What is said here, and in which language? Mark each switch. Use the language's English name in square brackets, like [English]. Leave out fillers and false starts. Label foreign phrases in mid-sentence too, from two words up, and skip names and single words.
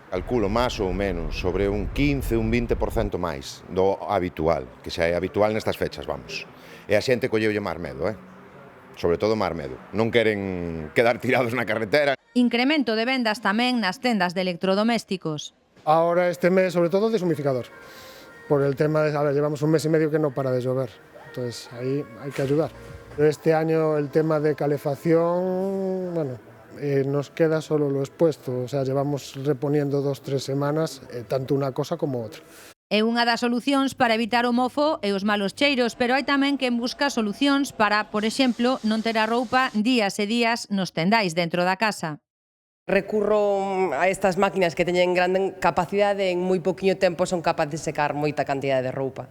[Galician] Calculo máis ou menos sobre un 15, un 20% máis do habitual, que xa é habitual nestas fechas, vamos. E a xente colleulle máis medo, sobre todo máis medo. Non queren quedar tirados na carretera. Incremento de vendas tamén nas tendas de electrodomésticos. [Spanish] Ahora este mes, sobre todo, deshumidificador. Por el tema de, llevamos un mes y medio que no para de llover. Entonces, ahí hay que ayudar. Este año el tema de calefacción, bueno, nos queda solo lo expuesto. O sea, llevamos reponiendo 2-3 semanas, tanto una cosa como otra. [Galician] É unha das solucións para evitar o mofo e os malos cheiros, pero hai tamén quen busca solucións para, por exemplo, non ter a roupa días e días nos tendais dentro da casa. Recurro a estas máquinas que teñen grande capacidade, en moi poquinho tempo son capaces de secar moita cantidade de roupa.